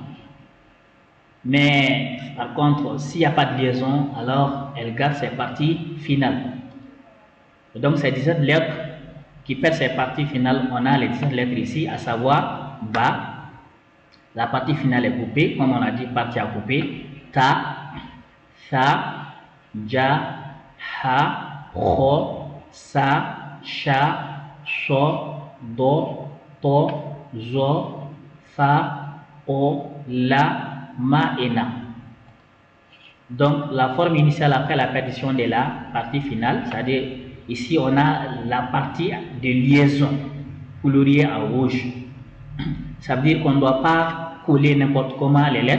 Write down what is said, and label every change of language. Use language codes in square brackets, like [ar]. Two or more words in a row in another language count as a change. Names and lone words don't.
[fr] Mais par contre, s'il n'y a pas de liaison, alors elle garde ses parties finales. Donc ces 17 lettres qui perdent ses parties finales, on a les 17 lettres ici, à savoir Ba. La partie finale est coupée, comme on a dit, partie à couper. Ta, Tha, Ja, Ha, Kho, Sa, Sha, So, Do, To, Zo, Fa, O, La, Ma et Na. Donc la forme initiale après la perdition de la partie finale, c'est-à-dire ici on a la partie de liaison coloriée en rouge. Ça veut dire qu'on ne doit pas coller n'importe comment les lettres.